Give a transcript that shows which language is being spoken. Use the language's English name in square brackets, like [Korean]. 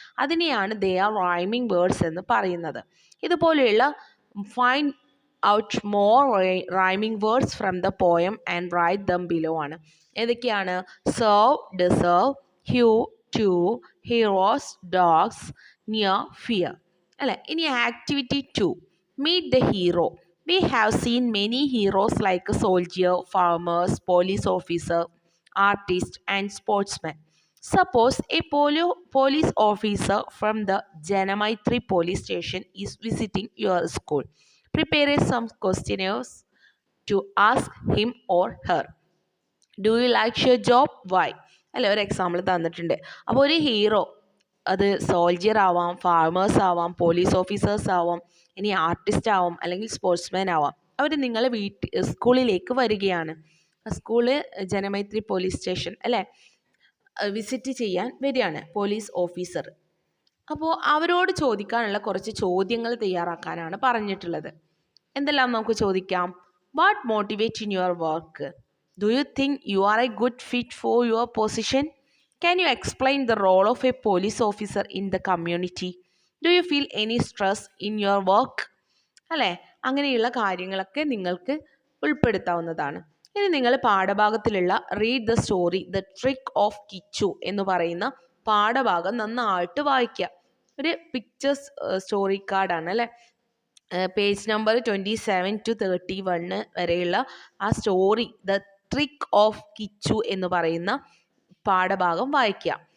[Malayalam] അതിനെയാണ് [English] they are rhyming words [Malayalam] എന്ന് പറയുന്നത്. ഇതുപോലെയുള്ള [English] find out more rhyming words from the poem and write them below [Malayalam] ആണ്. ഏതൊക്കെയാണ്? [English] Serve, deserve, hue, two, heroes, dogs, near, fear അല്ലേ. ഇനി activity 2, meet the hero. We have seen many heroes like a soldier, farmers, police officer, artist and sportsman. Suppose a police officer from the Janamaitri police station is visiting your school. Prepare some questionnaires to ask him or her. Do you like your job? Why? [Malayalam] അല്ലെ, ഒരു example തന്നിട്ടുണ്ട്. അപ്പോൾ ഒരു hero, അത് soldier ആവാം, farmers ആവാം, police officers ആവാം, ഇനി ആർട്ടിസ്റ്റ് ആവാം, അല്ലെങ്കിൽ സ്പോർട്സ്മാൻ ആവാം. അവർ നിങ്ങളെ സ്കൂളിലേക്ക് വരികയാണ്. സ്കൂള് ജനമൈത്രി പോലീസ് സ്റ്റേഷൻ അല്ലേ, വിസിറ്റ് ചെയ്യാൻ വരികയാണ് പോലീസ് ഓഫീസർ. അപ്പോൾ അവരോട് ചോദിക്കാനുള്ള കുറച്ച് ചോദ്യങ്ങൾ തയ്യാറാക്കാനാണ് പറഞ്ഞിട്ടുള്ളത്. എന്തെല്ലാം നമുക്ക് ചോദിക്കാം? [English] What motivate in your work? Do you think you are a good fit for your position? Can you explain the role of a police officer in the community? Do you feel any stress in your work? [Malayalam] അല്ലേ, അങ്ങനെയുള്ള കാര്യങ്ങളൊക്കെ നിങ്ങൾക്ക് ഉൾപ്പെടുത്താവുന്നതാണ്. ഇനി നിങ്ങൾ പാഠഭാഗത്തിലുള്ള [English] read the story the trick of Kichu [Malayalam] എന്ന് പറയുന്ന പാഠഭാഗം നന്നായിട്ട് വായിക്കുക. ഒരു പിക്ചേഴ്സ് സ്റ്റോറി കാർഡാണ് അല്ലേ. പേജ് നമ്പർ 27 to 31 വരെയുള്ള ആ story the trick of Kichu എന്ന് പറയുന്ന പാഠഭാഗം വായിക്കുക.